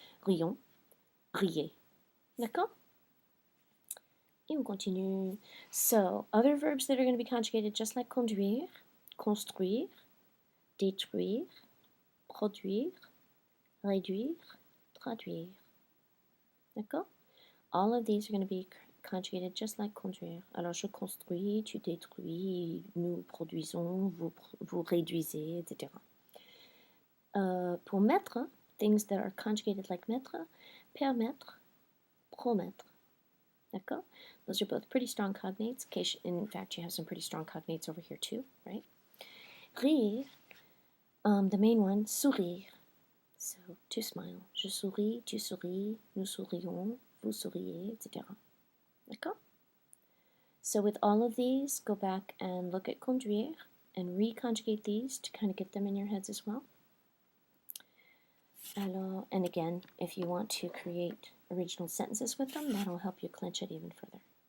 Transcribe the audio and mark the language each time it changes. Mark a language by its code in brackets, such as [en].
[fr] Rions, riez. D'accord? Et on continue. [en] So, other verbs that are going to be conjugated just like conduire, construire, détruire, produire, réduire, traduire. [fr] D'accord? [en] All of these are going to be conjugated just like conduire. [fr] Alors, je construis, tu détruis, nous produisons, vous réduisez, etc. [en] Pour mettre, things that are conjugated like mettre, permettre, promettre. [fr] D'accord? [en] Those are both pretty strong cognates. In fact, you have some pretty strong cognates over here too, right? Rire, the main one, sourire. So, to smile. [fr] Je souris, tu souris, nous sourions, vous souriez, etc. D'accord? [en] So with all of these, go back and look at conduire and reconjugate these to kind of get them in your heads as well. Alors, and again, if you want to create original sentences with them, that'll help you clench it even further.